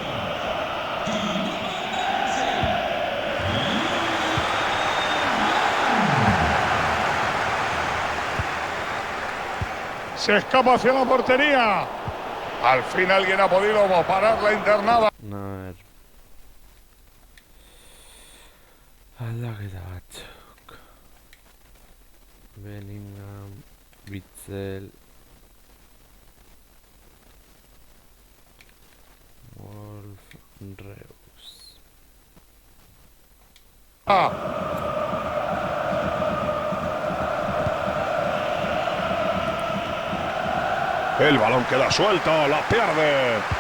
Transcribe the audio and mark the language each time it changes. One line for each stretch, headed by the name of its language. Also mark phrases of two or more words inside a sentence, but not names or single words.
Spanish: Se escapa hacia la portería. Al fin alguien ha podido parar la internada. A ver.
Basque: Aldaketa batzuk. Bellingham, Witzel, Wolf, Reus.
Spanish: El balón queda suelto, la pierde.